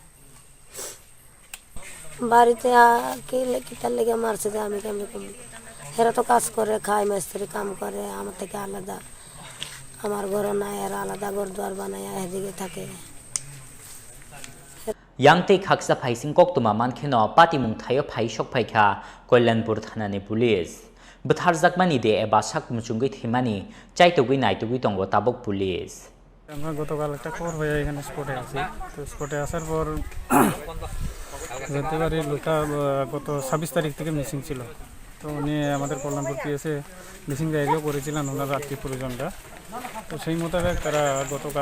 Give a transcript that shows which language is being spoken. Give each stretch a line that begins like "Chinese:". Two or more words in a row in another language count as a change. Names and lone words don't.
Bangla: বাড়িতে কি তার লেগে মারছে যে আমি কেমন কম এরা তো কাজ করে খায় মিস্ত্রি কাম করে আমার থেকে আলাদা আমার ঘর নাই এরা আলাদা ঘর দুয়ার বানায় এদিকে থাকে
Kok Borok: Yangte khaksa phaising koktoma mankheno patimung thayo phaisok phaikha Kollanpur thanani police bthar jakmani de eba sakmuchungui thimani chaitogui naitogui tongo tabok police
Bangla: আমরা গতকাল একটা খবর হয়ে এখানে স্পটে আছি তো স্পটে আসার পর জানতে পারি লোকটা গত 26 তারিখ থেকে মিসিং ছিল তো উনি আমাদের কল্যাণপুর পিএসে মিসিং ডায়েরিও করেছিলেন ওনার রাত্রি পরিজনরা তো সেই মোতাবেক তারা গতকাল